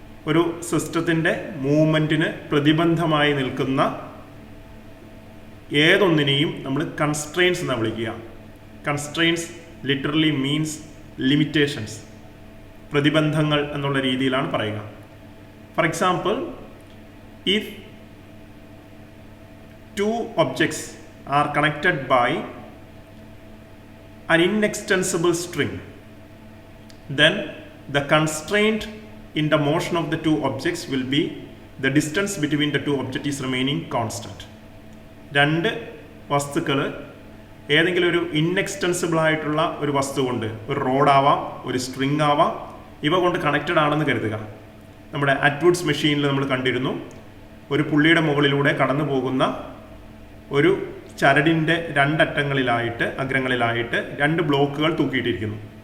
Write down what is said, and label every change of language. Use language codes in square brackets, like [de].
[ml] ഒരു സിസ്റ്റത്തിൻ്റെ മൂവ്മെൻറ്റിന് പ്രതിബന്ധമായി നിൽക്കുന്ന ഏതൊന്നിനെയും നമ്മൾ കൺസ്ട്രെയിൻസ് എന്നാണ് വിളിക്കുക. കൺസ്ട്രെയിൻസ് ലിറ്ററലി മീൻസ് ലിമിറ്റേഷൻസ്, പ്രതിബന്ധങ്ങൾ എന്നുള്ള രീതിയിലാണ് പറയുക. [en] For example, if two objects are connected by an inextensible string, then the constraint in the motion of the two objects will be the distance between the two objects is remaining constant. [ml] രണ്ട് വസ്തുക്കൾ ഏതെങ്കിലും ഒരു ഇൻഎക്സ്റ്റൻസിബിൾ ആയിട്ടുള്ള ഒരു വസ്തു കൊണ്ട്, ഒരു റോഡാവാം, ഒരു സ്ട്രിങ് ആവാം, ഇവ കൊണ്ട് കണക്റ്റഡ് ആണെന്ന് കരുതുക. നമ്മുടെ അറ്റ്വുഡ്സ് മെഷീനിൽ നമ്മൾ കണ്ടിരുന്നു, ഒരു പുള്ളിയുടെ മുകളിലൂടെ കടന്നു പോകുന്ന ഒരു ചരടിൻ്റെ രണ്ടറ്റങ്ങളിലായിട്ട്, അഗ്രങ്ങളിലായിട്ട് രണ്ട് ബ്ലോക്കുകൾ തൂക്കിയിട്ടിരിക്കുന്നു.